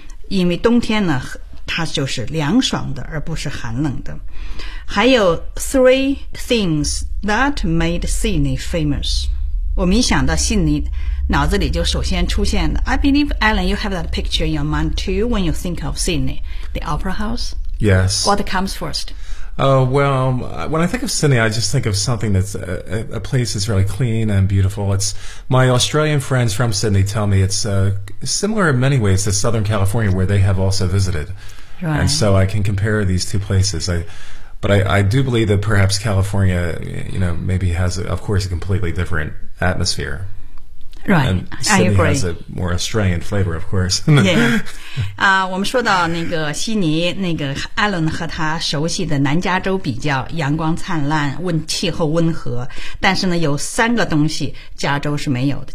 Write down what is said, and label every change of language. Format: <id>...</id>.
<zh>因为冬天呢它就是凉爽的而不是寒冷的。还有</zh> <en>three things that made Sydney famous，</en> <zh>我们一想到悉尼脑子里就首先出现的</zh> <en>I believe Alan you have that picture in your mind too when you think of Sydney, the Opera House. Yes. What comes first? Well, when I think of Sydney, I just think of something that's a place that's really clean and beautiful. It's, my Australian friends from Sydney tell me it's similar in many ways to Southern California, where they have also visited. Right. And so I can compare these two places. But I do believe that perhaps California, you know, maybe has, of course, a completely different atmosphere. Right, and I agree. Sydney has a more Australian flavor, of course. Yeah.</en> <zh>我们说到那个悉尼，那个艾伦和他熟悉的南加州比较，阳光灿烂，温气候温和。但是呢，有三个东西加州是没有的。</zh>